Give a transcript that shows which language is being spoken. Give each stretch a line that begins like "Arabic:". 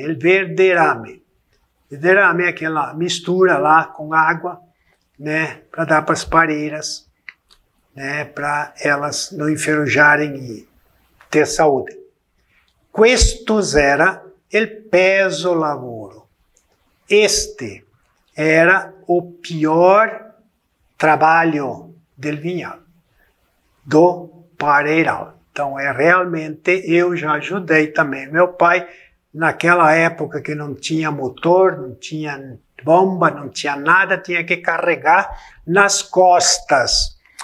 Portuguese: Il verderame. Verderame é aquela mistura lá com água, né? Para dar para as pareiras, né? Para elas não enferrujarem e ter saúde.
Italian: Questo era il peso lavoro.
Portuguese: Este era o pior trabalho
Venetian: del vinhal,
Portuguese: do pareiral. Então, realmente, eu já ajudei também. Meu pai, naquela época que não tinha motor, não tinha bomba, não tinha nada, tinha que carregar nas costas.